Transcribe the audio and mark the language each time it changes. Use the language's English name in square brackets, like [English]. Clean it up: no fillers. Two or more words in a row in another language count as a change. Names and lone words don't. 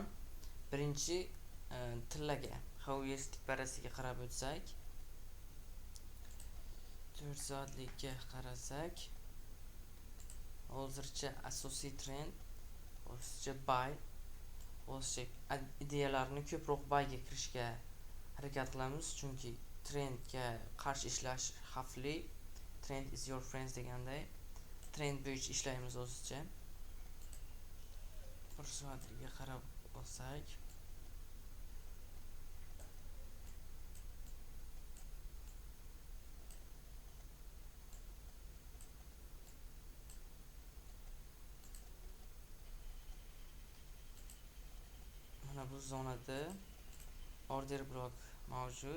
[Uzbek] Birinchi tillaga HUSD parasiga qarab o'tsak, 4 soatlikka qarasak, hozircha asosiy trend hozircha buy, hozircha ideyalarni ko'proq buyga kirishga harakat qilamiz, chunki trendga qarshi ishlash xavfli. [English] Trend is your friend [Uzbek] deganday trend bo'yicha ishlaymiz hozircha. 1 soatlikka qarab olsak, mana bu zonada [English] order blok [Uzbek] mavjud.